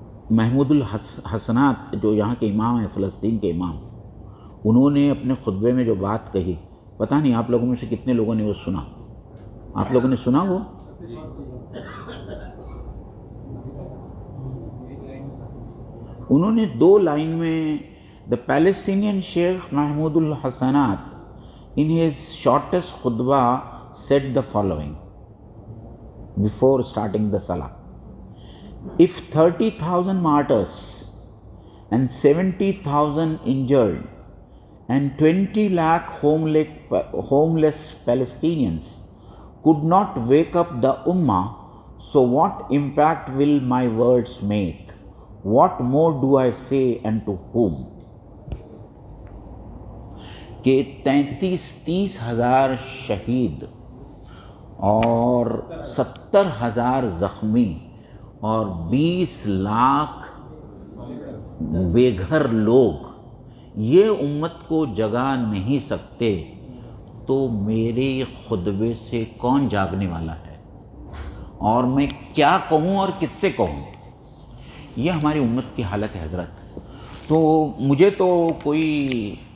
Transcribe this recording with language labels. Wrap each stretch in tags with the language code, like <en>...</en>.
<ur>محمود الحسنات جو یہاں کے امام ہیں، فلسطین کے امام، انہوں نے اپنے خطبے میں جو بات کہی، پتہ نہیں آپ لوگوں میں سے کتنے لوگوں نے وہ سنا؟ آپ لوگوں نے سنا وہ؟ انہوں نے 2 لائن میں</ur> <en>The Palestinian Sheikh Mahmoud al-Hassanat in his shortest khutbah said the following before starting the Salah. If 30,000 martyrs and 70,000 injured and 20 lakh homeless Palestinians could not wake up the Ummah, so what impact will my words make? What more do I say and to whom?</en> <ur>کہ 33 ہزار شہید اور 70,000 زخمی اور 20 لاکھ بے گھر لوگ یہ امت کو جگا نہیں سکتے، تو میرے خطبے سے کون جاگنے والا ہے، اور میں کیا کہوں اور کس سے کہوں؟ یہ ہماری امت کی حالت ہے حضرت۔ تو مجھے تو کوئی</ur>